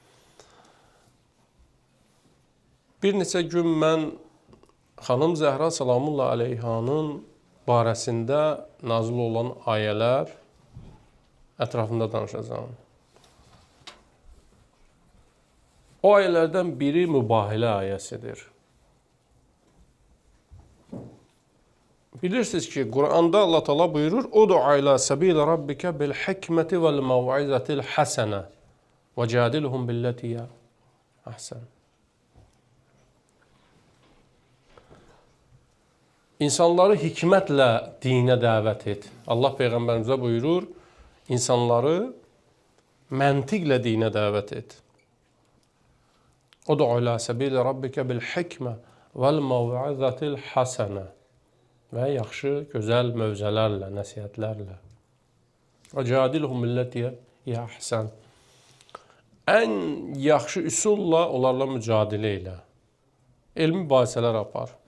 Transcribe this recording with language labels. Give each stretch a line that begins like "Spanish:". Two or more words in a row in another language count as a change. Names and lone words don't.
Azerbaijani: Bir neçə gün mən xanım Zəhra
Arabic: سلام الله عليها
Azerbaijani: barəsində nazil olan ayələr ətrafında danışacağım. O ayələrdən biri mübahilə ayəsidir. Bilirsiniz ki, Quranda Allah Teala buyurur:
Arabic: "ادع إلى سبيل ربك بالحكمة والموعظة الحسنة وجادلهم بالتي هي أحسن."
Azerbaijani: İnsanları hikmətlə dinə dəvət et. Allah Peyğəmbərimizə buyurur, insanları məntiqlə dinə dəvət et.
Arabic: ادع إلى سبيل ربك بالحكمة والموعظة الحسنة.
Azerbaijani: Və yaxşı, gözəl mövzələrlə, nəsihətlərlə.
Arabic: جادلهم بالتي هي أحسن.
Azerbaijani: Ən yaxşı üsulla onlarla mücadilə ilə. Elmi mübahisələr apar.